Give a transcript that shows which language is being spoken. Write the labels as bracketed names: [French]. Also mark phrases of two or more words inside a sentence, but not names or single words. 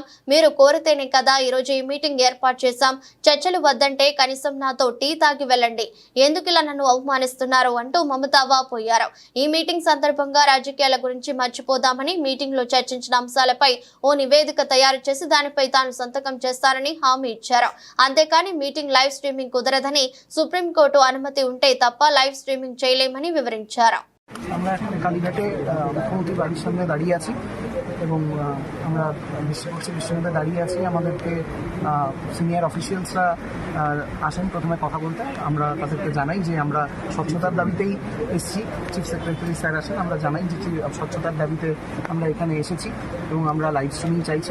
[Telugu] మీరు కోరితేనే కదా ఈరోజు ఈ మీటింగ్ ఏర్పాటు చేశాం. చర్చలు వద్దంటే కనీసం నాతో టీ తాగి వెళ్ళండి, ఎందుకిలా నన్ను అవమానిస్తున్నారు అంటూ మమతా వాపోయారు. ఈ మీటింగ్ సందర్భంగా రాజకీయాల గురించి మర్చిపోదామని మీటింగ్ లో చర్చించిన అంశాలపై ఓ నివేదిక తయారు చేసి దానిపై తాను సంతకం చేస్తానని హామీ ఇచ్చారు. అంతేకాని మీటింగ్ [English] live streaming [Telugu] కుదరదని, సుప్రీంకోర్టు అనుమతి ఉంటే తప్ప [English] live streaming [Telugu] చేయలేమని వివరించారు. [Bangla] আমরা এখন কালীঘাটে মুখ্যমন্ত্রী বাড়ির সামনে দাঁড়িয়ে আছি এবং আমরা বিশ্ববিদ্যালয়ে দাঁড়িয়ে আছি। আমাদেরকে [English] senior officials [Bangla] আসেন প্রথমে কথা বলতে। আমরা তাদেরকে জানাই যে আমরা স্বচ্ছতার দাবিতেই এসেছি। [English] chief secretary [Bangla] স্যার আসেন, আমরা জানাই যে স্বচ্ছতার দাবিতে আমরা এখানে এসেছি এবং আমরা [English] live streaming [Bangla] চাইছি।